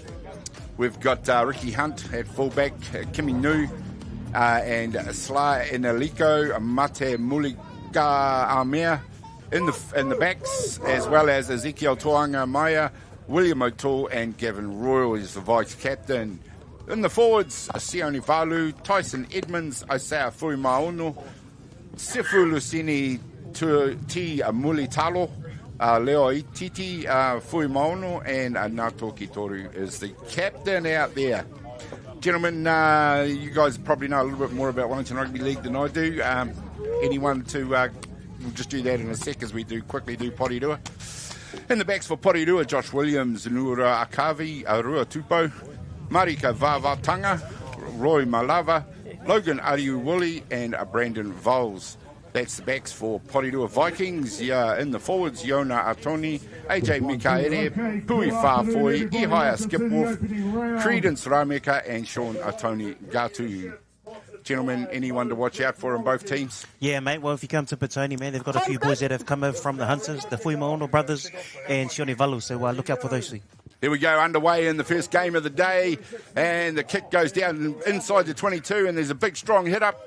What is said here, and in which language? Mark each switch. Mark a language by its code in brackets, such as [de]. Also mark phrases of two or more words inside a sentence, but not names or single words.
[en] We've got Ricky Hunt at fullback, Kimi Nu, and Sla Enaliko, Mate Mulika Amea in the backs, as well as Ezekiel Toanga Maya, William O'Toole, and Gavin Royal is the vice captain. In the forwards, Sione Valu, Tyson Edmonds, Isaiah Fuimaono, Sifu Lucini Ti Mulitalo, Leo Ititi, Fuimaono, and Nato Kitoru is the captain out there. Gentlemen, you guys probably know a little bit more about Wellington Rugby League than I do. Anyone to, we'll just do that in a sec as we quickly do Porirua. In the backs for Porirua, Josh Williams, Nura Akavi, Arua Tupo, Marika Vavatanga, Roy Malava, Logan Ariuwuli, and Brandon Voles. That's the backs for Porirua Vikings. In the forwards, Yona Atoni, AJ Mikaere, Pui Fafoi, Ihaya Skipwolf, Credence Rameka, and Sean Atoni Gatu. Gentlemen, anyone to watch out for in both teams? Yeah, mate. Well, if you come to Petone, man, they've got a few boys that have come over from the Hunters, the Fuimaono brothers, and Sione Valu, so look out for those two. Here we go, underway in the first game of the day, and the kick goes down inside the 22, and there's a big, strong hit up.